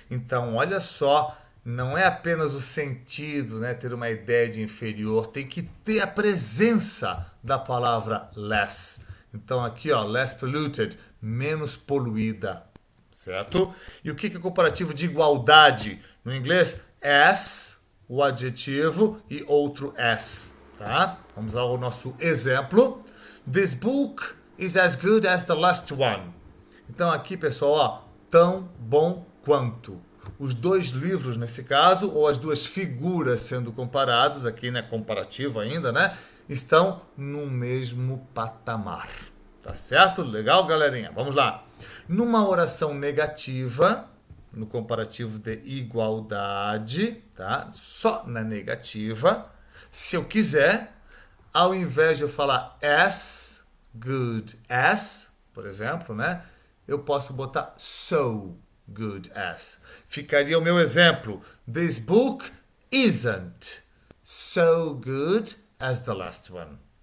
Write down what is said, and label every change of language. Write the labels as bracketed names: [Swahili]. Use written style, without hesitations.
[Portuguese] Então, olha só, não é apenas o sentido, né, ter uma ideia de inferior, tem que ter a presença da palavra less. Então, aqui, ó, [English] less polluted, [Portuguese] menos poluída, certo? E o que é comparativo de igualdade? No inglês, as, o adjetivo, e outro as, tá? Vamos lá ao nosso exemplo. [English] This book is as good as the last one. [Portuguese] Então, aqui, pessoal, ó, tão bom quanto. Os dois livros, nesse caso, ou as duas figuras sendo comparados, aqui, né, comparativo ainda, né, estão no mesmo patamar. Tá certo? Legal, galerinha? Vamos lá. Numa oração negativa, no comparativo de igualdade, tá? Só na negativa, se eu quiser, ao invés de eu falar [English] as good as, [Portuguese] por exemplo, né, eu posso botar [English] so good as. [Portuguese] Ficaria o meu exemplo. [English] This book isn't so good as the last one.